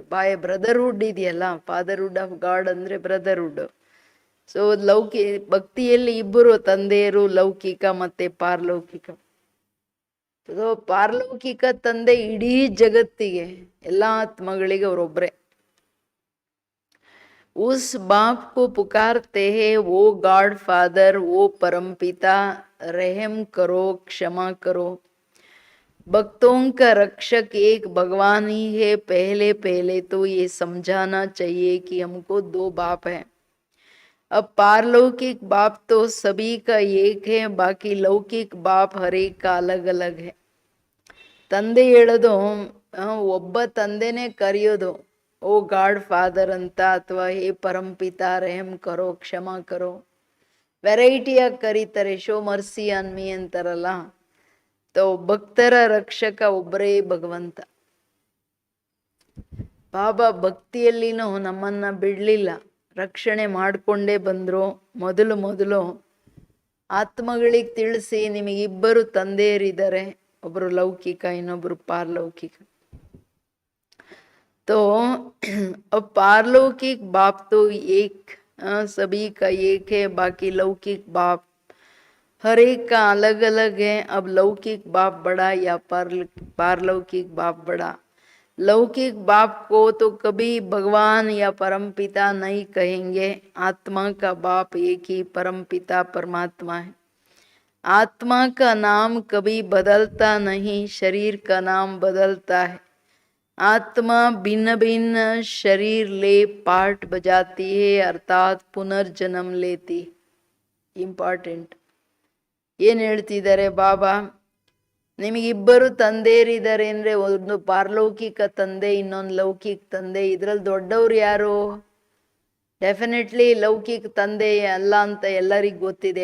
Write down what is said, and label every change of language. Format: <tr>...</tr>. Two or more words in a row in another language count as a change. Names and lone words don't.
<kn>ಬಾಯ ಬ್ರದರ್ಹುಡ್ ಇದೆಯಲ್ಲ,</kn> <en>fatherhood of God</en> <kn>ಅಂದ್ರೆ ಬ್ರದರ್ಹುಡ್. ಸೊ ಭಕ್ತಿಯಲ್ಲಿ ಇಬ್ಬರು ತಂದೆಯರು, ಲೌಕಿಕ ಮತ್ತೆ ಪಾರಲೌಕಿಕ. ಸೊ ಪಾರಲೌಕಿಕ ತಂದೆ ಇಡೀ ಜಗತ್ತಿಗೆ ಎಲ್ಲಾ ಆತ್ಮಗಳಿಗೆ ಅವರೊಬ್ಬರೇ.</kn> <hi>उस बाप को पुकारते हैं, वो</hi> <en>God Father,</en> <hi>वो परमपिता, रहम करो, क्षमा करो. भक्तों का रक्षक एक भगवान ही है. पहले पहले तो ये समझाना चाहिए कि हमको 2 बाप है. अब पारलौकिक बाप तो सभी का एक है, बाकी लौकिक बाप हर एक का अलग अलग है.</hi> <kn>ತಂದೆ ಹೇಳೋದು ಒಬ್ಬ ತಂದೆನೇ ಕರೆಯೋದು ಓ</kn> <en>God Father</en> <kn>ಅಂತ, ಅಥವಾ</kn> <hi>हे परमपिता रहम करो क्षमा करो.</hi> <kn>ವೆರೈಟಿಯಾಗಿ ಕರೀತಾರೆ,</kn> <en>show mercy on me</en> <kn>ಅಂತಾರಲ್ಲ. ಭಕ್ತರ ರಕ್ಷಕ ಒಬ್ಬರೇ ಭಗವಂತ. ಬಾಬಾ ಭಕ್ತಿಯಲ್ಲಿನೂ ನಮ್ಮನ್ನ ಬಿಡ್ಲಿಲ್ಲ, ರಕ್ಷಣೆ ಮಾಡಿಕೊಂಡೇ ಬಂದ್ರು. ಮೊದಲು ಆತ್ಮಗಳಿಗೆ ತಿಳಿಸಿ, ನಿಮಗಿಬ್ಬರು ತಂದೆಯರಿದ್ದಾರೆ, ಒಬ್ಬರು ಲೌಕಿಕ ಇನ್ನೊಬ್ರು ಪಾರಲೌಕಿಕ.</kn> <hi>तो अब पारलौकिक बाप तो एक, सभी का एक है, बाकी लौकिक बाप हर एक का अलग अलग है. अब लौकिक बाप बड़ा या पारलौकिक बाप बड़ा? लौकिक बाप को तो कभी भगवान या परमपिता नहीं कहेंगे. आत्मा का बाप एक ही परमपिता परमात्मा है. आत्मा का नाम कभी बदलता नहीं, शरीर का नाम बदलता है. आत्मा भिन्न भिन्न शरीर ले पाठ बजाती है, अर्थात पुनर्जन्म लेती.</hi> <kn>ಇಂಪಾರ್ಟೆಂಟ್. ಏನು ಹೇಳ್ತಿದ್ದಾರೆ ಬಾಬಾ? ನಿಮಗಿಬ್ಬರು ತಂದೆಯರಿದ್ದಾರೆ ಅಂದರೆ, ಒಂದು ಪಾರಲೌಕಿಕ ತಂದೆ, ಇನ್ನೊಂದು ಲೌಕಿಕ ತಂದೆ. ಇದರಲ್ಲಿ ದೊಡ್ಡವ್ರು ಯಾರು? ಡೆಫಿನೆಟ್ಲಿ ಲೌಕಿಕ ತಂದೆ ಅಲ್ಲ ಅಂತ ಎಲ್ಲರಿಗೂ ಗೊತ್ತಿದೆ.</kn>